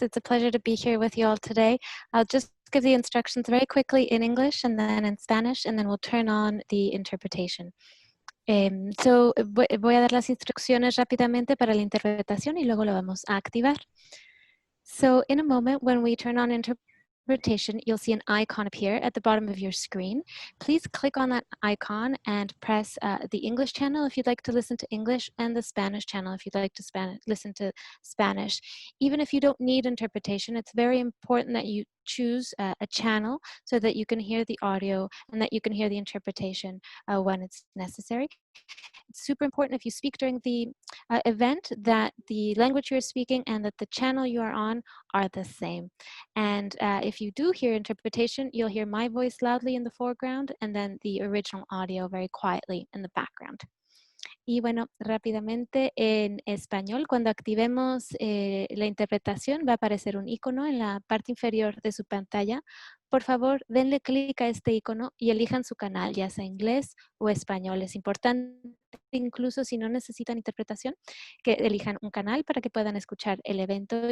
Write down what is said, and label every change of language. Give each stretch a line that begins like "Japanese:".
English: It's a pleasure to be here with you all today. I'll just give the instructions very quickly in English and then in Spanish, and then we'll turn on the interpretation.
Spanish: Voy a dar las instrucciones rápidamente para la interpretación y luego lo vamos a activar.
English: So in a moment, when we turn on interpretation, you'll see an icon appear at the bottom of your screen. Please click on that icon and press the English channel if you'd like to listen to English, and the Spanish channel if you'd like to listen to Spanish. Even if you don't need interpretation, it's very important that you choose a channel so that you can hear the audio and that you can hear the interpretation when it's necessary. It's super important if you speak during the event that the language you're speaking and that the channel you are on are the same. And if you do hear interpretation, you'll hear my voice loudly in the foreground and then the original audio very quietly in the background.
Spanish: Y bueno, rápidamente en español, cuando activemos la interpretación, va a aparecer un icono en la parte inferior de su pantalla. Por favor, denle clic a este icono y elijan su canal, ya sea inglés o español. Es importante, incluso si no necesitan interpretación, que elijan un canal para que puedan escuchar el evento.